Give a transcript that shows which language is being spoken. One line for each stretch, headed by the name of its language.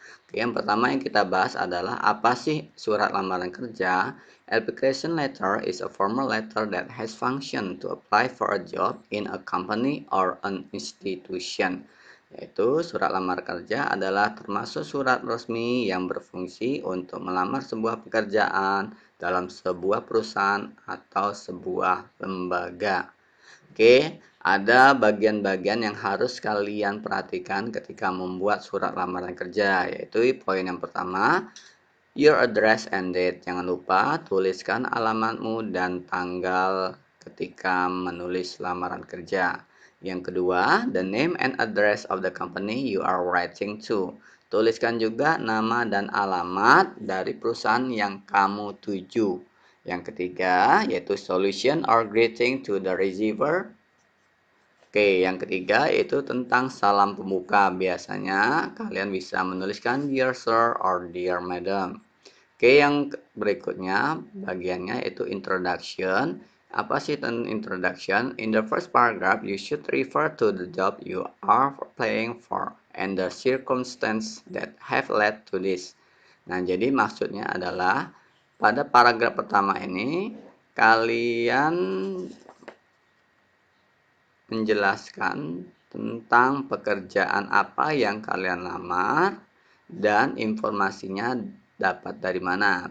Indonesian: Oke, yang pertama yang kita bahas adalah apa sih surat lamaran kerja?
English: Application letter is a formal letter that has function to apply for a job in a company or an institution.
Indonesian: Yaitu surat lamar kerja adalah termasuk surat resmi yang berfungsi untuk melamar sebuah pekerjaan dalam sebuah perusahaan atau sebuah lembaga. Oke, ada bagian-bagian yang harus kalian perhatikan ketika membuat surat lamaran kerja, yaitu poin yang pertama,
English: your address and date.
Indonesian: Jangan lupa tuliskan alamatmu dan tanggal ketika menulis lamaran kerja. Yang kedua,
English: the name and address of the company you are writing to.
Indonesian: Tuliskan juga nama dan alamat dari perusahaan yang kamu tuju. Yang ketiga, yaitu
English: solution or greeting to the receiver.
Indonesian: Oke, yang ketiga yaitu tentang salam pembuka. Biasanya kalian bisa menuliskan
English: dear sir or dear madam.
Indonesian: Oke, yang berikutnya bagiannya itu introduction. Apa sih introduction?
English: In the first paragraph, you should refer to the job you are applying for and the circumstances that have led to this.
Indonesian: Nah, jadi maksudnya adalah pada paragraf pertama ini kalian menjelaskan tentang pekerjaan apa yang kalian lamar dan informasinya dapat dari mana.